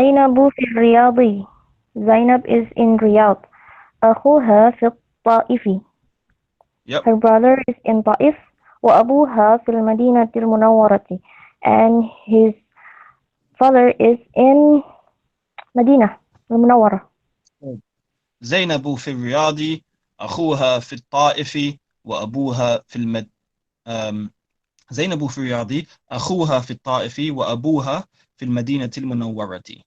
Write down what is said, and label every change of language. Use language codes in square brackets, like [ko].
[ar] Zainabu في الرياض. [en] Zainab is in Riyadh. [ar] أخوها في الطائف. [en] Yep. Her brother is in Taif. [ar] وأبوها في المدينة المنورة. [en] And his father is in مدينة المنورة. [ar] زينب في الرياض أخوها في الطائف وأبوها في زينب في الرياض أخوها في الطائف وأبوها في المدينة المنورة.